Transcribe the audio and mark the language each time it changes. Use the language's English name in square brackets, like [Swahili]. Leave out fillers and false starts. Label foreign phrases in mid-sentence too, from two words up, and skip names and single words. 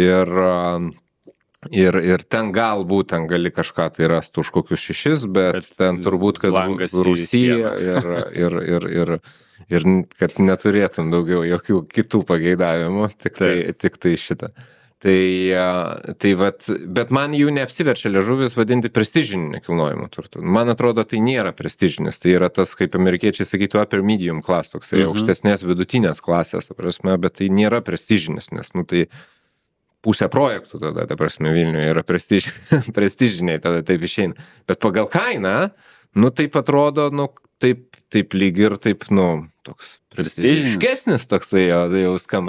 [Lithuanian] Ir ten galbūt gali kažką tai rasti už kokius 6, bet ten turbūt, kad Rusija ir kad neturėtum daugiau jokių kitų pageidavimų, tik tai šitą. Bet man jų neapsiverčia liežuvis vadinti prestižiniu nekilnojimu turtu. Man atrodo, tai nėra prestižinis, tai yra tas, kaip amerikiečiai sakytų, [English] upper medium class, [Lithuanian] toks aukštesnės vidutinės klasės, bet tai nėra prestižinis, nes tai pusę projektų tada, ta prasme, Vilniuje yra prestižiniai, tada taip išeina. Bet pagal kainą, taip atrodo, taip lyg ir taip, nu, toks prestižiškesnis toksai jau skamba.